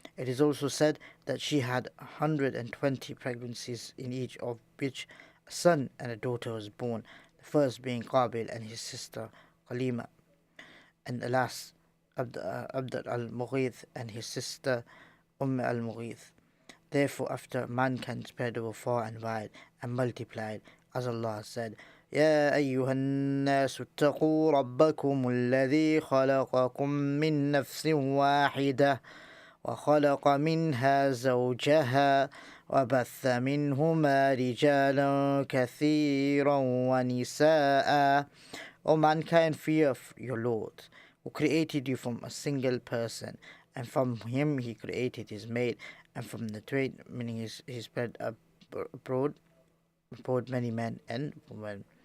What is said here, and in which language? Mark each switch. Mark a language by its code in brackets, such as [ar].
[en] It is also said that she had 120 pregnancies, in each of which a son and a daughter was born, the first being Qabil and his sister Qalima, and the last Abd al-Mughith and his sister al-Mughith. [ar] Therefore, after mankind spread over far and wide and multiplied, as Allah said, يا أيها الناس اتقوا ربكم الذي خلقكم من نفس واحدة وخلق منها زوجها وبث منهما رجالا كثيرا ونساء. [en] O mankind, fear your Lord, who created you from a single person, and from him he created his mate, and from the twain, meaning he spread abroad many men and women.